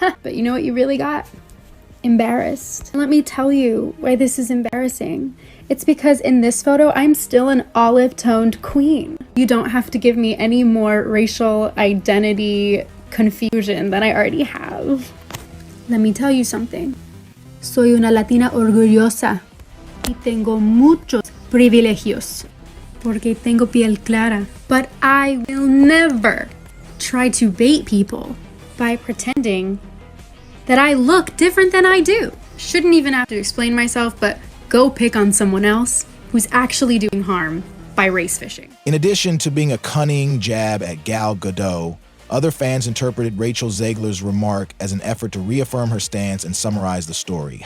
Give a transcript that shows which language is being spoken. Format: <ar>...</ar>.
<en>But you know what you really got? Embarrassed. Let me tell you why this is embarrassing. It's because in this photo, I'm still an olive-toned queen. You don't have to give me any more racial identity confusion than I already have. Let me tell you something.</en> <es>Soy una latina orgullosa y tengo muchos privilegios porque tengo piel clara.</es> <en>But I will never try to bait people by pretending that I look different than I do. Shouldn't even have to explain myself, but go pick on someone else who's actually doing harm by race fishing. In addition to being a cunning jab at Gal Gadot, other fans interpreted Rachel Zegler's remark as an effort to reaffirm her stance and summarize the story.</en>